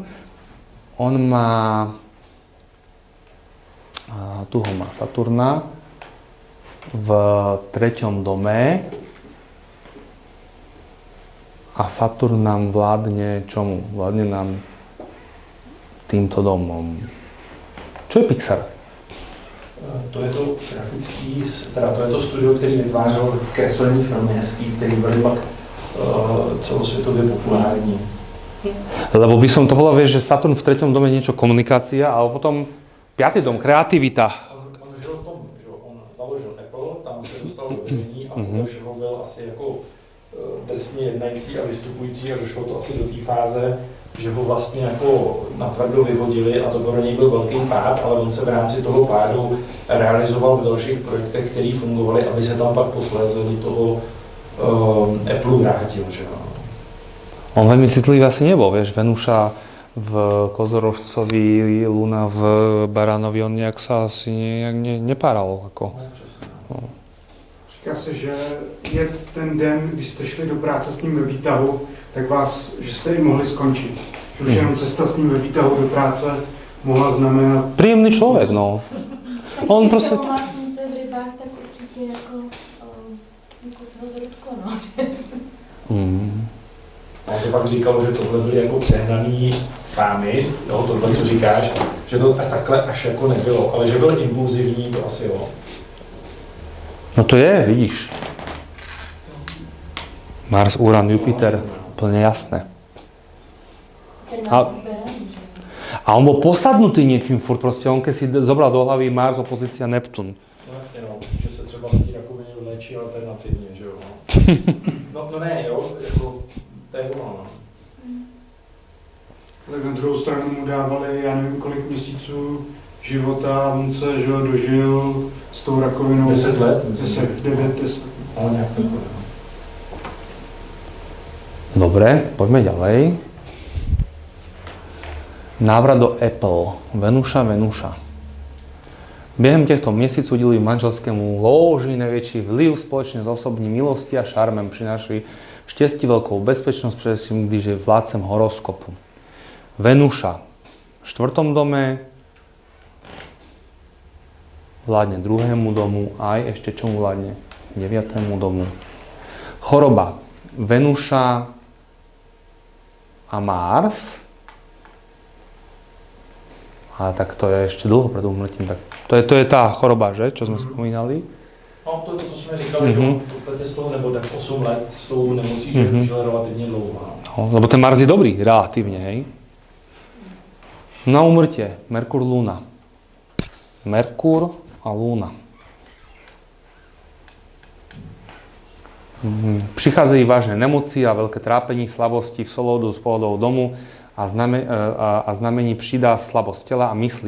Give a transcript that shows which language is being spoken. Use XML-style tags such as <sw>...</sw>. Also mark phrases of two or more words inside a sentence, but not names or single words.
<sk>On má... Tu ho má Saturna v 3. dome. A Saturn nám vládne čomu? Vládne nám týmto domom. Čo je Pixar?</sk> <cs>To je to grafický, teda to je to studio, který vytvářel kreslení filmy hezký, který byly pak celosvětově populární.</cs> <sk>Lebo by som to povedal, vieš, že Saturn v 3. dome je niečo komunikácia, ale potom 5. dom, kreativita.</sk> <cs>On žil v tom, že on založil Apple, tam se dostal do vedení a podle všeho byl asi jako trestně jednající a vystupující a došlo to asi do té fáze, že ho vlastně jako natvrdo vyhodili a to pro něj byl velký pád, ale on se v rámci toho pádu realizoval v dalších projektech, které fungovaly, aby se tam pak posléze do toho Apple vrátil, že jo.</cs> <sk>On veľmi citlivý asi nebol, vieš, Venuša v Kozorožcovi, Luna v Baránovi, on nejak sa asi nejak nepáral, ako. No.</sk> <cs>Říká se, že jet ten den, když jste šli do práce s ním ve výtahu, tak vás, že jste i mohli skončit. Už jenom cesta s ním ve výtahu do práce mohla znamenat...</cs> <sk>Príjemný človek, no. On prostě...</sk> <cs>Když se v rybách, tak určitě jako se ho to dotklo, no. A on se pak říkalo, že tohle byly jako přehnaný fámy, jo, tohle, co říkáš, že to takhle až jako nebylo, ale že byl impulzivní, to asi jo. No to je, vidíš. Mars, Uran, Jupiter,</cs> <sk>úplne jasné. A on bol posadnutý niečím furt, proste on keď si zobral do hlavy Mars, opozícia Neptun.</sk> <cs>No jasně, no, že se třeba z té rakoviny léčí alternativně, že jo. No ne, jo, jako, to je ono, no. Tak na druhou stranu mu dávali, já nevím kolik měsíců života, on se, že ho dožil s tou rakovinou. 10 let? 10. Ale nějak takové.</cs> <sk>Dobre, poďme ďalej. Návrat do Apple. Venuša.</sk> <cs>Během těchto měsíců udělili manželskému lóži největší vliv společně s osobní milostí a šarmem. Přinášeli štěstí, velkou bezpečnost, především když je vládcem horoskopu.</cs> <sk>Venuša v 4. dome vládne 2. domu, aj ešte čomu vládne 9. domu. Choroba. Venuša a Mars. Ale tak to je ešte dlho pred úmrtím. Tak to je tá choroba, že? Čo sme spomínali.</sk> <cs>No to je to, co jsme říkali, že on v podstatě z toho, nebo tak 8 let s tou nemocí, že žil relativně dlouho. No,</cs> <sk>lebo ten Mars je dobrý, relatívne, hej. Na úmrtie, Merkur, Luna. Merkur a Luna. Prichádzajú vážne nemoci a veľké trápení, slabosti v solódu z pohľadov domu a znamení přidá slabosť tela a mysli.</sk>